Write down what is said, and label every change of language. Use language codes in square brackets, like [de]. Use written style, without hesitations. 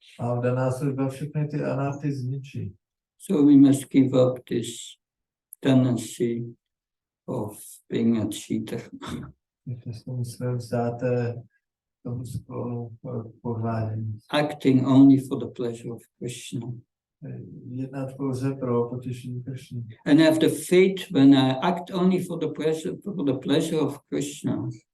[cs] A daná služba všechny ty anarty zničí. [en] So we must give up this tendency of being a cheater. [cs] Musíme vzdát tomu sklonu podvádění. [en] Acting only for the pleasure of Krishna. [cs] Jednat pouze pro potěšení Krishny. [en] And have the faith when I act only for the pleasure of Krishna.